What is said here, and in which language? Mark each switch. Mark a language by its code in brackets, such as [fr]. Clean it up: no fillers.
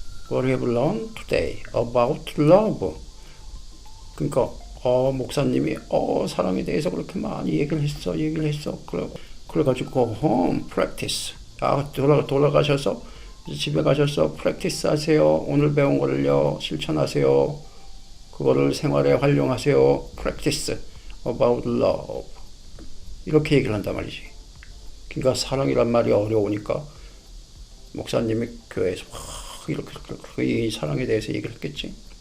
[en] What you have learned today about love. [ko] 그러니까 목사님이 사랑에 대해서 그렇게 많이 얘기를 했어. 그래가지고 [en] go home, practice. [ko] 돌아가셔서 집에 가셔서 practice 하세요. 오늘 배운 거를요 실천하세요. 그거를 생활에 활용하세요. [en] practice about love. [ko] 이렇게 얘기를 한단 말이지. 그러니까 사랑이란 말이 어려우니까 목사님이 교회에서 이렇게 이 사랑에 대해서 얘기를 했겠지.